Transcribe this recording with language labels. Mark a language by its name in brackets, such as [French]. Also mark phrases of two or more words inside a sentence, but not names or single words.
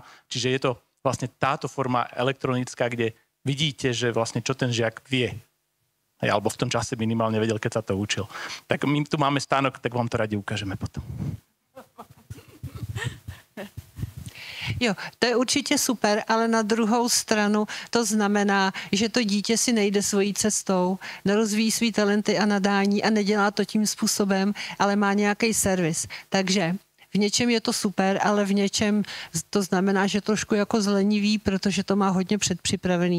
[Slovak] Čiže je to vlastne táto forma elektronická, kde vidíte, že vlastne čo ten žiak vie. Alebo v tom čase minimálne vedel, keď sa to učil. Tak my tu máme stánok, tak vám to radi ukážeme potom. [Czech] Jo, to je určitě super, ale na druhou stranu to znamená, že to dítě si nejde svojí cestou, nerozvíjí svý talenty a nadání a nedělá to tím způsobem, ale má nějaký servis. Takže v něčem je to super, ale v něčem to znamená, že trošku jako zlenivý, protože to má hodně předpřipravený.